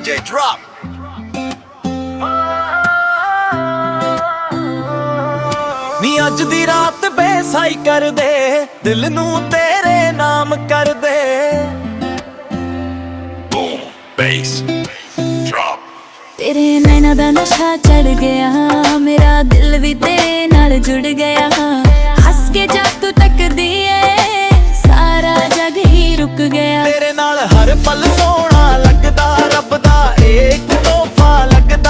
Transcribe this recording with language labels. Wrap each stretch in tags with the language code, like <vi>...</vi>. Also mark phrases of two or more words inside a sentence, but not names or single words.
<en>drop.</en> <pa>ਨੀ ਅੱਜ ਦੀ ਰਾਤ ਬੇਸਾਈ ਕਰ ਦੇ, ਦਿਲ ਨੂੰ ਤੇਰੇ ਨਾਮ ਕਰ ਦੇ।</pa> <en>Boom, bass, drop.</en> <pa>ਤੇਰੇ ਨੈਣਾ ਦਾ ਨਸ਼ਾ ਚੜ੍ਹ ਗਿਆ, ਮੇਰਾ ਦਿਲ ਵੀ ਤੇਰੇ ਨਾਲ ਜੁੜ ਗਿਆ। ਹੱਸ ਕੇ ਜਾ ਤੂੰ ਤੱਕਦੀ ਹੈ, ਸਾਰਾ ਜੱਗ ਹੀ ਰੁਕ ਗਿਆ। ਤੇਰੇ ਨਾਲ ਹਰ ਪਲ ਸੋਹਣਾ ਲੱਗਦਾ, ਰੱਬ ਦਾ ਇੱਕ ਤੋਹਫ਼ਾ ਲੱਗਦਾ।</pa>